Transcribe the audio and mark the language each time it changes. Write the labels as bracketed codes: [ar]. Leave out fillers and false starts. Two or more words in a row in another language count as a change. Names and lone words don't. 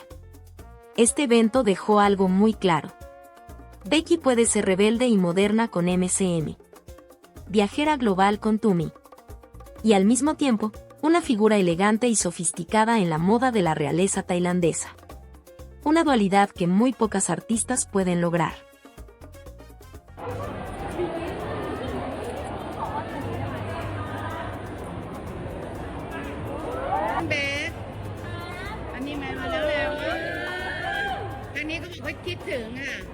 [es] Este evento dejó algo muy claro. Becky puede ser rebelde y moderna con MCM. Viajera global con Tumi. Y al mismo tiempo, una figura elegante y sofisticada en la moda de la realeza tailandesa. Una dualidad que muy pocas artistas pueden lograr. [th] เบสอันนี้มาแล้วแล้วทางนี้ก็บอกว่าคิดถึงอ่ะ